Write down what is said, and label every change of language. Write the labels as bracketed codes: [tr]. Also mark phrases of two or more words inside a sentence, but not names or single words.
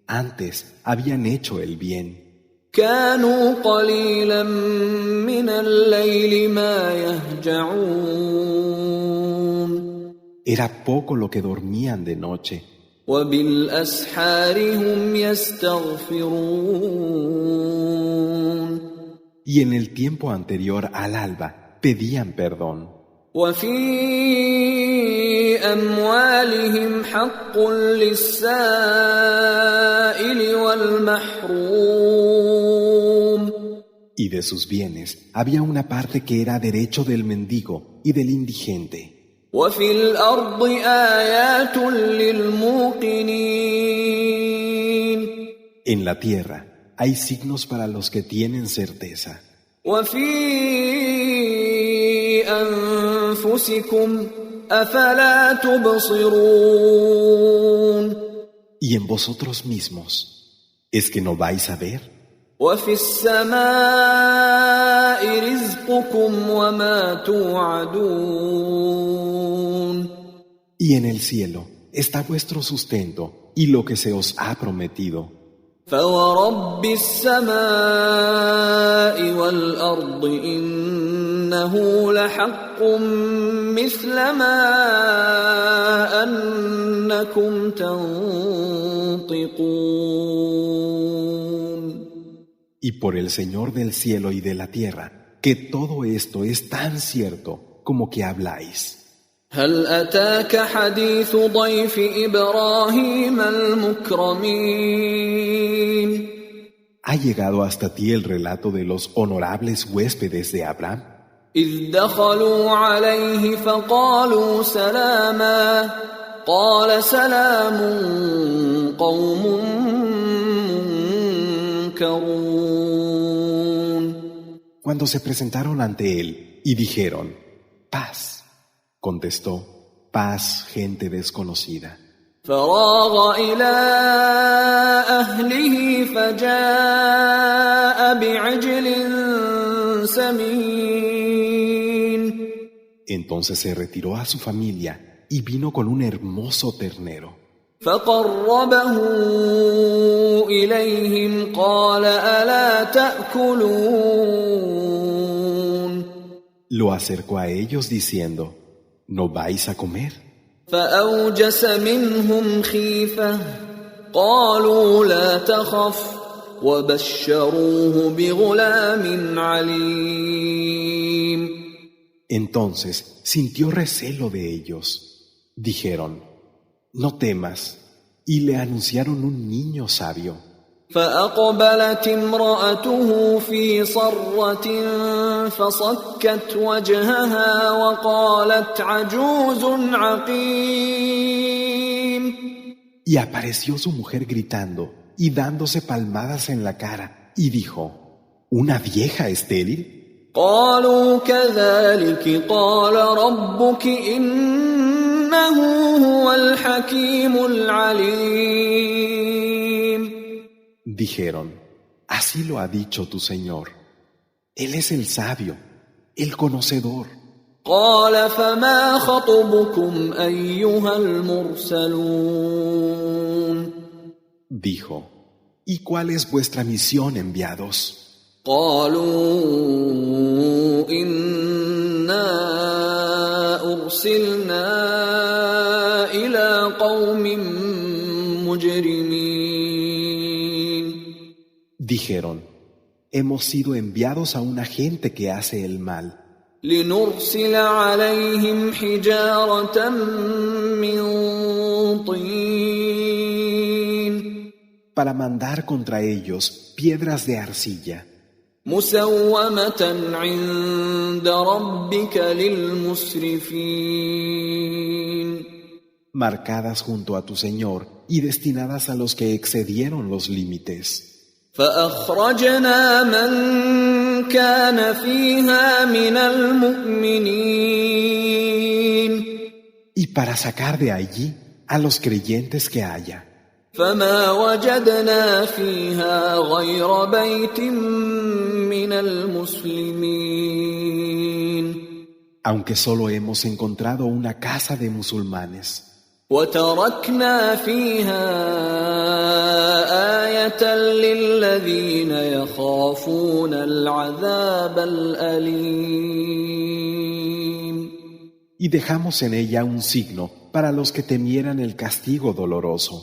[es] Antes habían hecho el bien. [ar] كانوا قليلا من الليل ما يهجعون. [es] Era poco lo que dormían de noche. [ar] وبالأسحار هم يستغفرون. [es] Y en el tiempo anterior al alba pedían perdón. [ar] وفي أموالهم حق للسائل والمحروم. [es] Y de sus bienes había una parte que era derecho del mendigo y del indigente. [ar] وفي الأرض آيات للموقنين. [es] En la tierra hay signos para los que tienen certeza. [ar] وفي أنفسكم أفلا تبصرون. [es] Y en vosotros mismos, ¿es que no vais a ver? [ar] وفي السماء رزقكم وما توعدون. [es] Y en el cielo está vuestro sustento y lo que se os ha prometido. [ar] فورب السماء والأرض إنه لحق مثل ما أنكم تنطقون. [es] Y por el Señor del cielo y de la tierra, que todo esto es tan cierto como que habláis. [ar] هل أتاك حديث ضيف إبراهيم المكرمين. [es] ¿Ha llegado hasta ti el relato de los honorables huéspedes de Abraham? [ar] إذ دخلوا عليه فقالوا سلاما. قال سلام قوم ينكرون [es] Cuando se presentaron ante él y dijeron, paz, contestó, paz, gente desconocida. [ar] فراغ إلى أهله فجاء بعجل سمين [es] Entonces se retiró a su familia y vino con un hermoso ternero. [ar] فقربه إليهم قال ألا تأكلون [es] Lo acercó a ellos diciendo, ¿no vais a comer? [ar] فأوجس منهم خيفة قالوا لا تخف وبشروه بغلام عليم [es] Entonces sintió recelo de ellos. Dijeron, no temas, y le anunciaron un niño sabio. [ar] فأقبلت امرأته في صرة فصكت وجهها وقالت عجوز عقيم [es] Y apareció su mujer gritando y dándose palmadas en la cara, y dijo, ¿una vieja estéril? [ar] قالوا كذلك قال ربك إنه هو الحكيم العليم [es] Dijeron, así lo ha dicho tu Señor. Él es el sabio, el conocedor. [ar] قال فما خطبكم أيها المرسلون [es] Dijo, ¿y cuál es vuestra misión, enviados? [ar] قالوا إنا أرسلنا إلى قوم مجرمين [es] Dijeron, hemos sido enviados a una gente que hace el mal, [ar] لنرسل عليهم حجارة من طين [es] para mandar contra ellos piedras de arcilla, [ar] مسومة عند ربك للمسرفين [es] marcadas junto a tu Señor y destinadas a los que excedieron los límites. [ar] فأخرجنا من كان فيها من المؤمنين [es] Y para sacar de allí a los creyentes que haya. [ar] فما وجدنا فيها غير بيت من المسلمين [es] Aunque solo hemos encontrado una casa de musulmanes. [ar] وتركنا فيها آية للذين يخافون العذاب الأليم [es] Y dejamos en ella un signo para los que temieran el castigo doloroso.